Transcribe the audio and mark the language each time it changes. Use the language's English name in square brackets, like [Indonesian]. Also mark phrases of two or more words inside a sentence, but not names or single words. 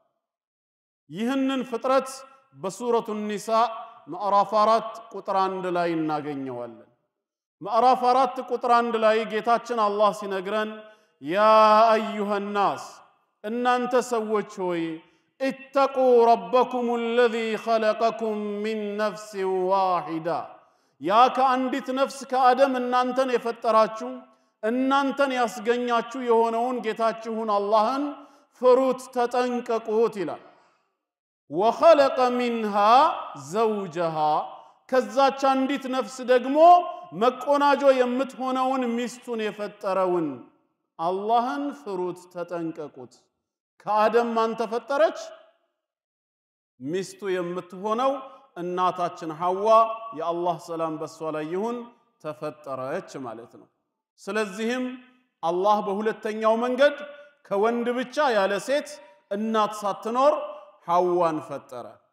[Amharic] ይህንን ፍጥረት በሱረቱ ኒሳ ምዕራፍ 4 ቁጥር 1 ላይ እናገኘዋለን። ምዕራፍ 4 ቁጥር 1 ላይ ጌታችን አላህ ሲነግረን [Arabic] يا أيها الناس [Amharic] እናንተ ሰዎች ሆይ [Arabic] اتقوا ربكم الذي خلقكم من نفس واحدة [Amharic] ያ ከአንዲት ነፍስ ከአደም እናንተን የፈጠራችሁ እናንተን ያስገኛችሁ የሆነውን ጌታችሁን አላህን ፍሩት ተጠንቀቁት ይላል። [Arabic] وخلق منها زوجها [Amharic] ከዛች አንዲት ነፍስ ደግሞ መቆናጆ የምትሆነውን ሚስቱን የፈጠረውን አላህን ፍሩት ተጠንቀቁት። ከአደም ማን ተፈጠረች? ሚስቱ የምትሆነው እናታችን ሐዋ የአላህ ሰላም በሷ ላይ ይሁን ተፈጠረች ማለት ነው። ስለዚህም አላህ በሁለተኛው መንገድ ከወንድ ብቻ ያለ ሴት እናት ሳትኖር ሐዋን ፈጠረ።